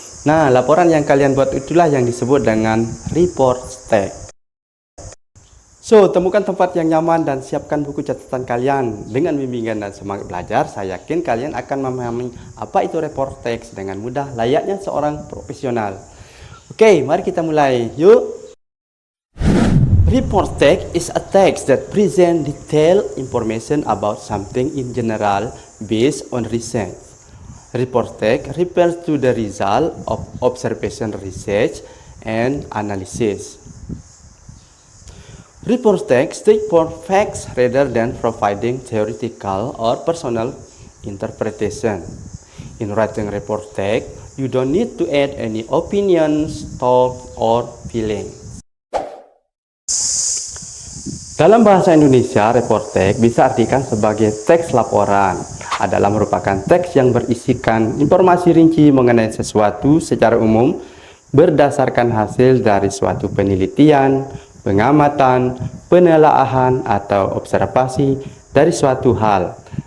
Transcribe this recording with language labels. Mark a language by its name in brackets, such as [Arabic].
[Indonesian] Nah, laporan yang kalian buat itulah yang disebut dengan report text. So, temukan tempat yang nyaman dan siapkan buku catatan kalian. Dengan bimbingan dan semangat belajar, saya yakin kalian akan memahami apa itu report text dengan mudah layaknya seorang profesional. Oke, mari kita mulai. Yuk. [English] Report text is a text that presents detailed information about something in general based on research. Report text refers to the result of observation, research, and analysis. Report text state for facts rather than providing theoretical or personal interpretation. In writing report text, you don't need to add any opinions, thoughts, or feelings. [Indonesian] Dalam bahasa Indonesia, report text bisa artikan sebagai teks laporan. Adalah merupakan teks yang berisikan informasi rinci mengenai sesuatu secara umum berdasarkan hasil dari suatu penelitian, pengamatan, penelaahan, atau observasi dari suatu hal.